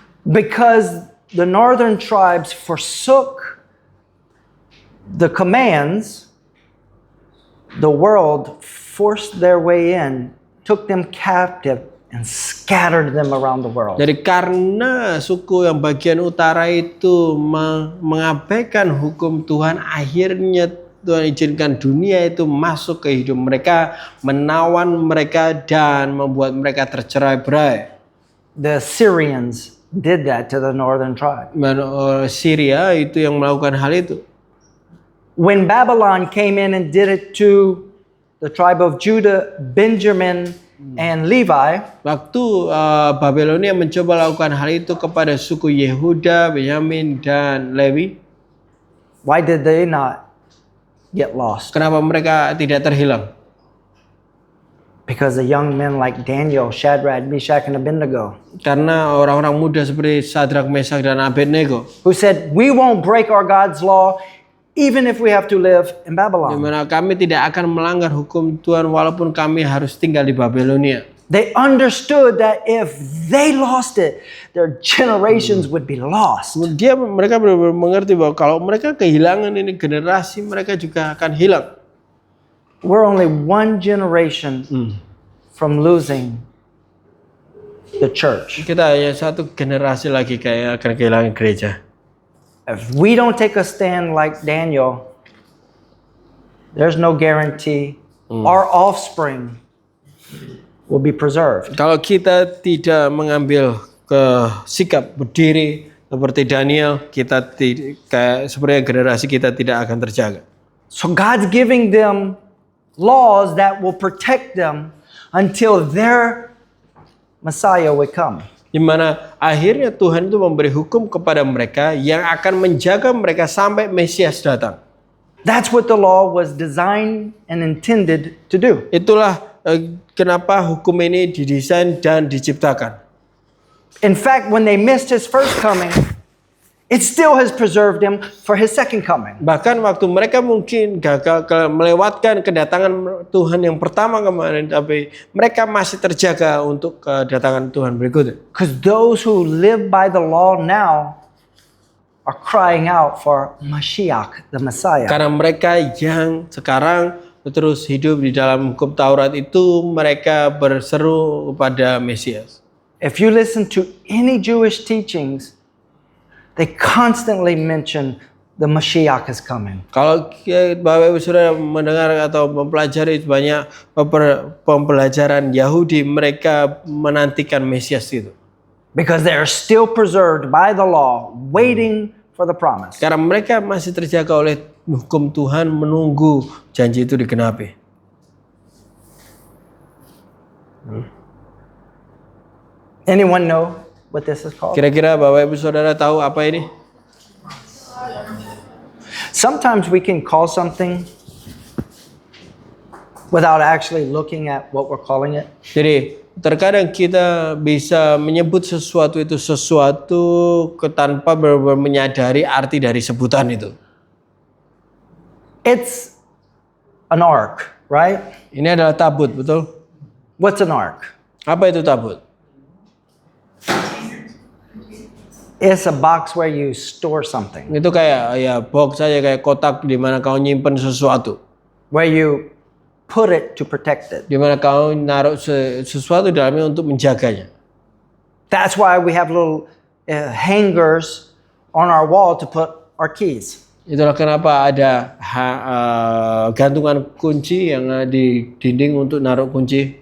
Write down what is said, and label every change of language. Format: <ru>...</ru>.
<en>Because the northern tribes forsook the commands, the world forced their way in, took them captive, and scattered them around the world.</en> <id>Jadi karena suku yang bagian utara itu mengabaikan hukum Tuhan, akhirnya Tuhan izinkan dunia itu masuk ke hidup mereka, menawan mereka dan membuat mereka tercerai-berai.</id> <en>The Syrians did that to the northern tribe.</en> <id>Syria itu yang melakukan hal itu.</id> <en>When Babylon came in and did it to the tribe of Judah, Benjamin, and Levi,</en> <id>Waktu Babilonia mencoba lakukan hal itu kepada suku Yehuda, Benyamin, dan Lewi,</id> <en>why did they not get lost?</en> <id>kenapa mereka tidak terhilang?</id> <en>Because the young men like Daniel, Shadrach, Meshach, and Abednego,</en> <id>Karena orang-orang muda seperti Sadrak, Mesak, dan Abednego,</id> <en>who said, we won't break our God's law even if we have to live in</en> <id>di</id> <en>Babylon.</en> <id>mana kami tidak akan melanggar hukum Tuhan walaupun kami harus tinggal di Babilonia.</id> <en>They understood that if they lost it, their generations would be lost.</en> <id>Mereka benar-benar mengerti bahwa kalau mereka kehilangan ini, generasi mereka juga akan hilang.</id> <en>We're only one generation from losing the church.</en> <id>Kita hanya satu generasi lagi kayak akan kehilangan gereja.</id> <en>If we don't take a stand like Daniel, there's no guarantee our offspring will be preserved.</en> <id>Kalau kita tidak mengambil sikap berdiri seperti Daniel, kita kayak sebenarnya generasi kita tidak akan terjaga.</id> <en>So God's giving them laws that will protect them until their Messiah would come.</en> <id>Di mana akhirnya Tuhan itu memberi hukum kepada mereka yang akan menjaga mereka sampai Mesias datang.</id> <en>That's what the law was designed and intended to do.</en> <id>Itulah kenapa hukum ini didesain dan diciptakan.</id> <en>In fact, when they missed his first coming, it still has preserved him for his second coming.</en> <id>Bahkan waktu mereka mungkin gagal melewatkan kedatangan Tuhan yang pertama kemarin, tapi mereka masih terjaga untuk kedatangan Tuhan berikutnya.</id> <en>Because those who live by the law now are crying out for Mashiach, the Messiah.</en> <id>Karena mereka yang sekarang terus hidup di dalam hukum Taurat itu, mereka berseru kepada Mesias.</id> <en>If you listen to any Jewish teachings, they constantly mention the Mashiach is coming.</en> <id>Kalau Bapak Ibu Saudara mendengar atau mempelajari banyak pembelajaran Yahudi, mereka menantikan Mesias itu.</id> <en>Because they are still preserved by the law, waiting for the promise.</en> <id>Karena mereka masih terjaga oleh hukum Tuhan, menunggu janji itu digenapi.</id> <en>Anyone know what this is called?</en> <id>Kira-kira Bapak Ibu Saudara tahu apa ini?</id> <en>Sometimes we can call something without actually looking at what we're calling it.</en> <id>Jadi terkadang kita bisa menyebut sesuatu itu sesuatu tanpa benar-benar menyadari arti dari sebutan itu.</id> <en>It's an ark, right?</en> <id>Ini adalah tabut, betul?</id> <en>What's an ark?</en> <id>Apa itu tabut?</id> <en>It's a box where you store something,</en> <id>Itu kayak ya box saja, kayak kotak di mana kau nyimpen sesuatu,</id> <en>where you put it to protect it.</en> <id>di mana kau naruh sesuatu dalamnya untuk menjaganya.</id> <en>That's why we have little hangers on our wall to put our keys.</en> <id>Itulah kenapa ada gantungan kunci yang di dinding untuk naruh kunci.</id>